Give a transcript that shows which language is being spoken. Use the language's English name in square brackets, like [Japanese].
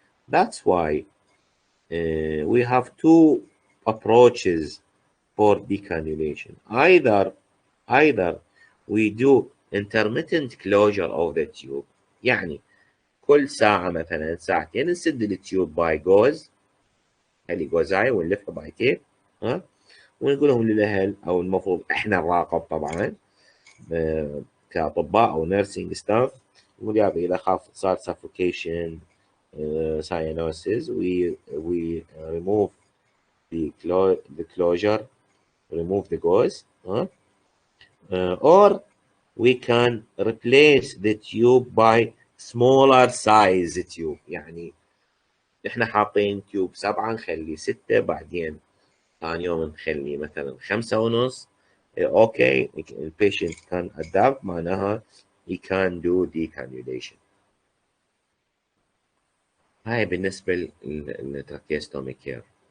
[English] That's why we have two approaches for decannulation. Either we do intermittent closure of the tube، [Arabic] يعني كل ساعة مثلا ساعتين نسد التيوب باي جوز، هلي جوزاي ونلفها باي تيب، ونقول لهم للأهل، أو المفروض إحنا نراقب طبعا كأطباء أو نيرسينج ستاف، نقول يابا إذا صار [English] suffocation cyanosis we remove the closure, remove the gauze, or we can replace the tube by smaller size tube. [Arabic] يعني احنا حاطين تيوب 7 نخلي 6، بعدين ثاني يوم نخلي مثلا 5.5. اوكي البيشنت [English] can adapt، [Arabic] معناها [English] he can do decannulation. [Arabic] هاي بالنسبة للتراكيوستومي كير.